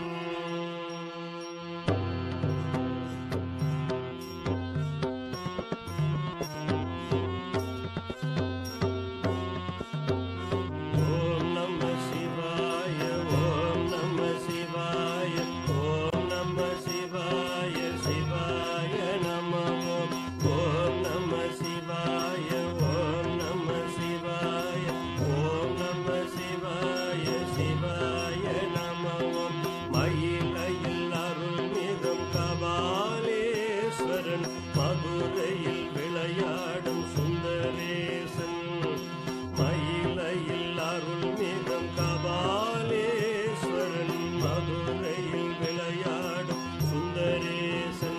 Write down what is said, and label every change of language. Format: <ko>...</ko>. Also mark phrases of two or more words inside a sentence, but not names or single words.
<sa>ॐ नमः शिवाय, ॐ नमः शिवाय, ॐ नमः शिवाय, शिवाय नमः. ॐ नमः शिवाय, ॐ नमः शिवाय, ॐ नमः शिवाय, शिवाय नमः.</sa> <ta>மயிலையில் அருள்மிகும் கபாலேஸ்வரன், மதுரையில் விளையாடும் சுந்தரேசன். மயிலையில் அருள்மிகும் கபாலேஸ்வரன், மதுரையில் விளையாடும் சுந்தரேசன்.</ta>